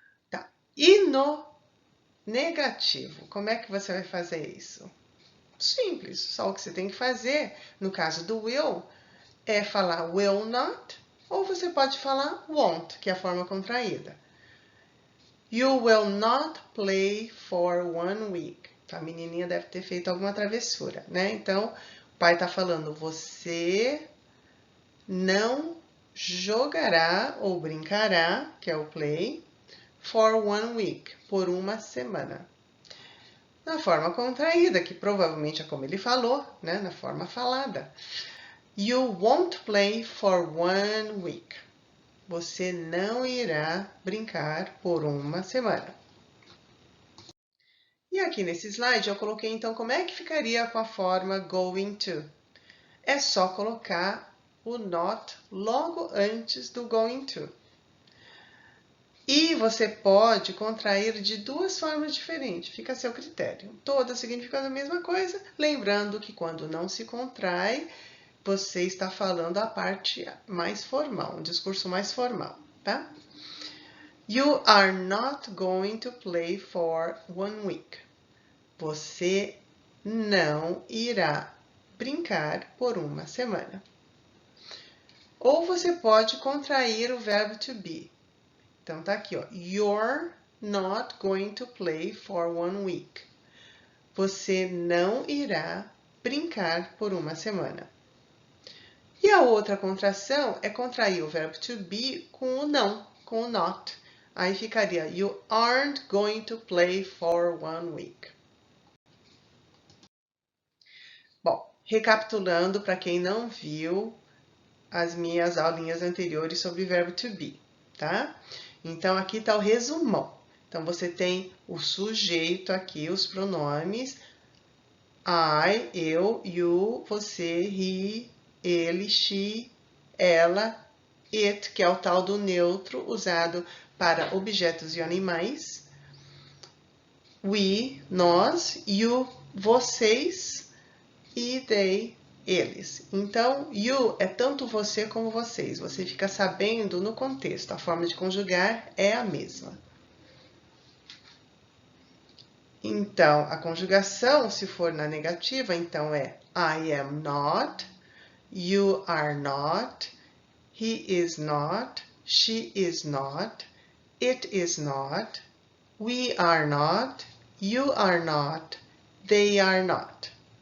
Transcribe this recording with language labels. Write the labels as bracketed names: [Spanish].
[Portuguese] Tá. E no negativo, como é que você vai fazer isso? Simples, só o que você tem que fazer, no caso do will, é falar will not, ou você pode falar won't, que é a forma contraída. [English] You will not play for 1 week. [Portuguese] A menininha deve ter feito alguma travessura, né? Então, o pai está falando, você não jogará ou brincará, que é o play, [English] for 1 week, [Portuguese] por uma semana. Na forma contraída, que provavelmente é como ele falou, né? Na forma falada. [English] You won't play for 1 week. [Portuguese] Você não irá brincar por uma semana. E aqui nesse slide eu coloquei então como é que ficaria com a forma going to. É só colocar o not logo antes do going to. E você pode contrair de duas formas diferentes, fica a seu critério. Todas significando a mesma coisa, lembrando que quando não se contrai, você está falando a parte mais formal, um discurso mais formal, tá? [English] You are not going to play for 1 week. [Portuguese] Você não irá brincar por uma semana. Ou você pode contrair o verbo to be. Então, tá aqui, ó. [English] You're not going to play for 1 week. [Portuguese] Você não irá brincar por uma semana. E a outra contração é contrair o verbo to be com o não, com o not. Aí ficaria [English] You aren't going to play for 1 week. [Portuguese] Bom, recapitulando para quem não viu as minhas aulinhas anteriores sobre verbo to be, tá? Então, aqui está o resumão. Então, você tem o sujeito aqui, os pronomes I, eu, you, você, he, ele, she, ela, it, que é o tal do neutro usado para objetos e animais. We, nós, you, vocês e they, eles. Então, you é tanto você como vocês. Você fica sabendo no contexto. A forma de conjugar é a mesma. Então, a conjugação, se for na negativa, então é [English] I am not, you are not, he is not, she is not, it is not, we are not, you are not, they are not.